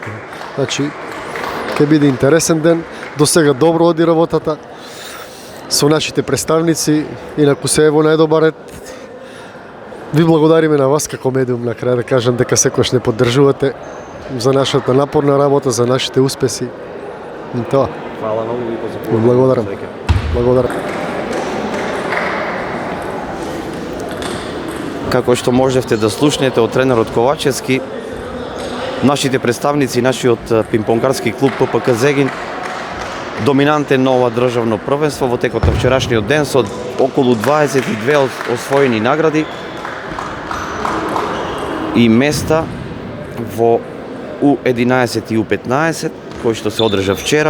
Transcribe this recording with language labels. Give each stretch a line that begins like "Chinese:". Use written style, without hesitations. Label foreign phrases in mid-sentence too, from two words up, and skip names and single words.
Macedonian: Значи ќе биде интересен ден. До сега добро оди работата со нашите представници, инаку се е во најдобар ред. Ви благодариме на вас како медиум, на крај да кажам дека секојаш не поддржувате за нашата напорна работа, за нашите успеси. И тоа.
Serbian: Hvala mnogo i pozdravujem.
Macedonian: Благодарам. Како што можевте да слушнете од тренерот Ковачевски, нашите представници, нашиот пинг-понгарски клуб ППК Зегин, доминантен на ова државно првенство во текот на вчерашниот ден со околу 22 освоени награди и места во U11 и U15, кој што се одржа вчера.